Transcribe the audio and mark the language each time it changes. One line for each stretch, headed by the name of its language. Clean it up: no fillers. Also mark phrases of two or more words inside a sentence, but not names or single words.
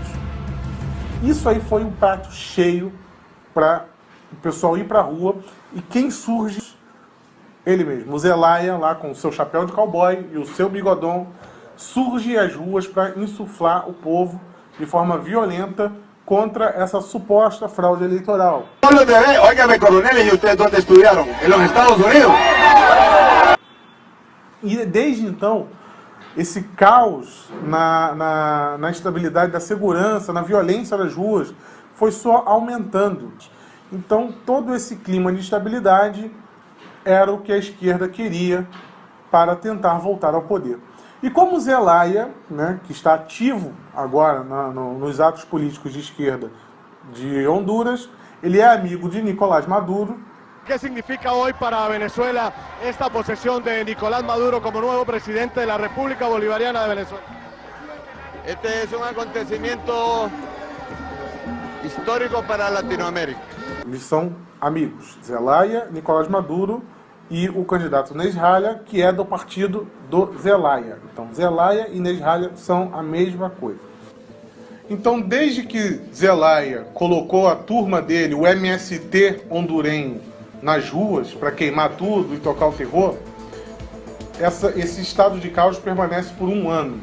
Portuguese: Isso aí foi um prato cheio para o pessoal ir para a rua, e quem surge? Ele mesmo, o Zelaya, lá com o seu chapéu de cowboy e o seu bigodão, surge às ruas para insuflar o povo de forma violenta contra essa suposta fraude eleitoral.
Spanish: Óigame, coronel, ¿y ustedes dónde estudiaron? ¿En los Estados Unidos?
Portuguese: E desde então, esse caos na instabilidade da segurança, na violência das ruas, foi só aumentando. Então, todo esse clima de instabilidade era o que a esquerda queria para tentar voltar ao poder. E como Zelaya, que está ativo agora nos atos políticos de esquerda de Honduras, ele é amigo de Nicolás Maduro. O que significa hoje para a Venezuela
Spanish: esta posesión de Nicolás Maduro como nuevo presidente de la República Bolivariana de Venezuela? Este es un acontecimiento histórico para Latinoamérica.
Portuguese: Eles são amigos, Zelaya, Nicolás Maduro e o candidato Nezhalya, que é do partido do Zelaya. Então, Zelaya e Nezhalya são a mesma coisa. Então, desde que Zelaya colocou a turma dele, o MST hondurenho, nas ruas para queimar tudo e tocar o terror, esse estado de caos permanece por 1 ano.